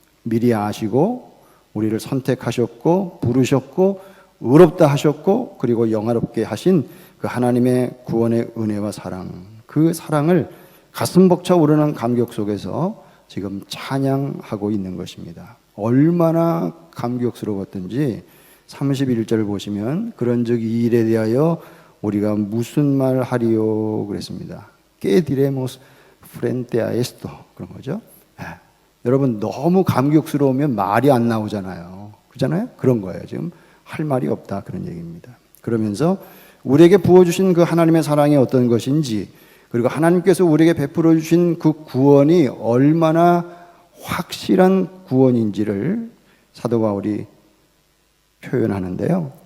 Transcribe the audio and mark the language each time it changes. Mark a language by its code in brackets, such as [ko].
[ko] 미리 아시고 우리를 선택하셨고 부르셨고 의롭다 하셨고 그리고 영화롭게 하신 그 하나님의 구원의 은혜와 사랑, 그 사랑을 가슴 벅차 오르는 감격 속에서 지금 찬양하고 있는 것입니다. 얼마나 감격스러웠던지 31절을 보시면 그런즉 이 일에 대하여 우리가 무슨 말 하리요 그랬습니다. [es] Que diremos frente a esto [ko] 그런 거죠. 여러분 너무 감격스러우면 말이 안 나오잖아요. 그렇잖아요? 그런 거예요. 지금 할 말이 없다 그런 얘기입니다. 그러면서 우리에게 부어주신 그 하나님의 사랑이 어떤 것인지 그리고 하나님께서 우리에게 베풀어 주신 그 구원이 얼마나 확실한 구원인지를 사도 바울이 표현하는데요.